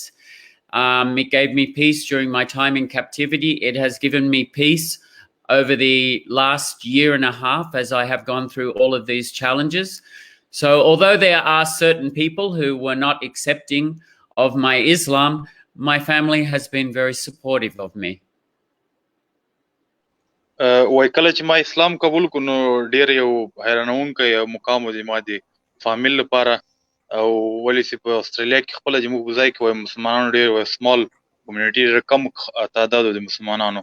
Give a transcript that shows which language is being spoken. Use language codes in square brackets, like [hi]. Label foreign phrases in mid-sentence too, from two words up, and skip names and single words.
[en] It gave me peace during my time in captivity. It has given me peace over the last 1.5 years as I have gone through all of these challenges. So although there are certain people who were not accepting of my Islam, my family has been very supportive of me. [ps] وای کله چې ما اسلام قبول کړ نو ډیر یو حیرانونکی مقام و ما د فامیل لپاره او ولې چې په استرالیا کې خپل چې موږ ځای کې وای مسلمانانو ډیر وای [en] small community [ps] ډیر کم تعداد د مسلمانانو